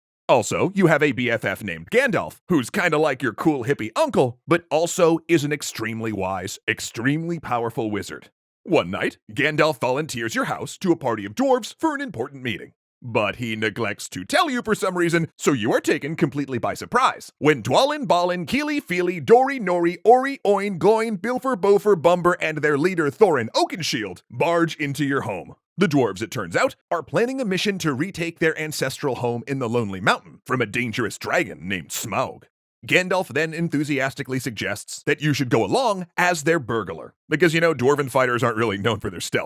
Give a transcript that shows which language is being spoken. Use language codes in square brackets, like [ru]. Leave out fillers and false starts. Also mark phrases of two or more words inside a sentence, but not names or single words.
[en] Also, you have a BFF named Gandalf, who's kinda like your cool hippie uncle, but also is an extremely wise, extremely powerful wizard. One night, Gandalf volunteers your house to a party of dwarves for an important meeting. But he neglects to tell you for some reason, so you are taken completely by surprise. When Dwalin, Balin, Keely, Feely, Dory, Nori, Ori, Oin, Gloin, Bilfer, Bofer, Bumber, and their leader Thorin Oakenshield barge into your home. The dwarves, it turns out, are planning a mission to retake their ancestral home in the Lonely Mountain from a dangerous dragon named Smaug. Gandalf then enthusiastically suggests that you should go along as their burglar, because you know dwarven fighters aren't really known for their stealth.